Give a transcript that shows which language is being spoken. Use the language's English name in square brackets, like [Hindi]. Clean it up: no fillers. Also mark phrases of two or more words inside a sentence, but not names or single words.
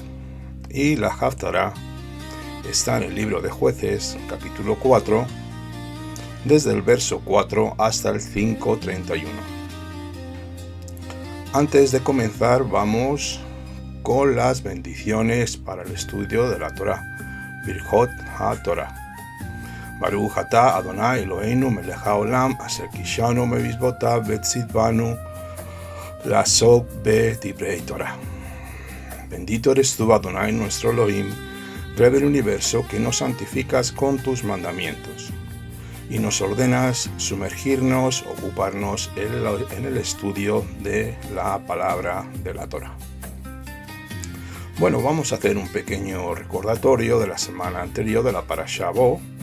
[Spanish] Y la Haftará está en el libro de Jueces, capítulo 4, desde el verso 4 hasta el 5:31. Antes de comenzar, vamos con las bendiciones para el estudio de la Torah. [Hebrew] ברכות התורה. ברוך אתה אדוני אלוהינו מלך העולם אשר קישנו במצוותיו וצידבנו לעסוק בדברי תורה. [Spanish] Bendito eres tú, Adonai, nuestro Elohim, Rey del universo, que nos santificas con tus mandamientos y nos ordenas sumergirnos, ocuparnos en el estudio de la palabra de la Torah. Bueno, vamos a hacer un pequeño recordatorio de la semana anterior de la Parashá Bo.